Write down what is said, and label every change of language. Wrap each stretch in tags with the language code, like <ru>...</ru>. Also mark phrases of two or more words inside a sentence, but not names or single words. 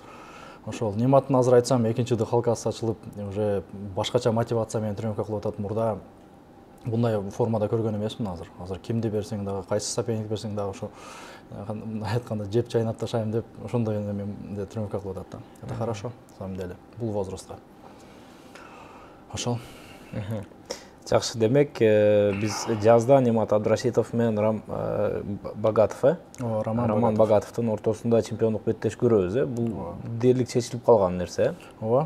<ky>Ошол Нематтын азыр айтсам, экинчи дыхалкасы ачылып, уже башкача мотивация менен тренировка кылып атат. Мурда</ky> <uz>bunday formada</uz> <ky>көргөн эмесмин азыр. Азыр кимди берсең дагы, кайсы соперник берсең дагы ошо айтканда жеп чайнап ташайм деп ошондой менде тренировка кылып атат да.</ky> <ru>Это хорошо, на самом деле,</ru> <ky>бул возрастка.</ky> <ru>Ошол.</ru> <ky>Жакшы, демек биз жазда Немат Абдрашитов менен Богатов, Роман Богатовдун ортосунда чемпиондук беттеш көрөбүз, бул дээрлик чечилип калган нерсе. Ооба.</ky>